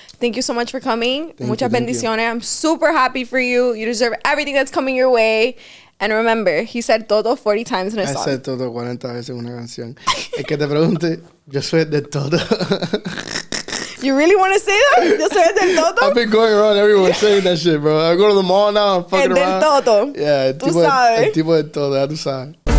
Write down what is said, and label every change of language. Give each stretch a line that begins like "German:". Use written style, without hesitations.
English: Thank you so much for coming. Muchas bendiciones. I'm super happy for you. You deserve everything that's coming your way. And remember, he said todo 40 times in a song.
Spanish: I said todo 40 veces en una canción. Es que te pregunte, yo soy de todo.
English: You really want to say that?
Spanish: Yo soy del todo?
English: I've been going around everywhere saying that shit, bro. I go to the mall now, I'm fucking around.
Spanish: El del todo. Yeah, el tipo de todo, ya tú sabes.